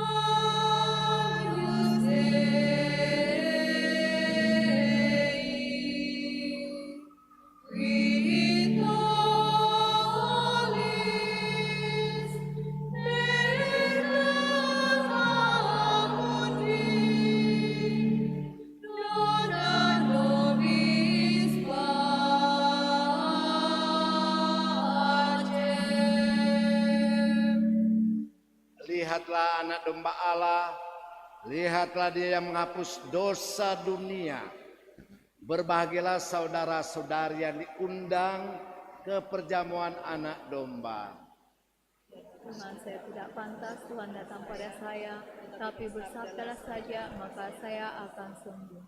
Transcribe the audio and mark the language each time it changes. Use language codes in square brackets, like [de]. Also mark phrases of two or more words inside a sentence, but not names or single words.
[la] Agnus Dei, qui tollis peccata mundi, dona nobis pacem. [id] Lihatlah anak domba Allah, lihatlah Dia yang menghapus dosa dunia. Berbahagialah saudara-saudari yang diundang ke perjamuan anak domba. Tuhan, saya tidak pantas Tuhan datang pada saya, tapi bersabdalah saja, maka saya akan sembuh.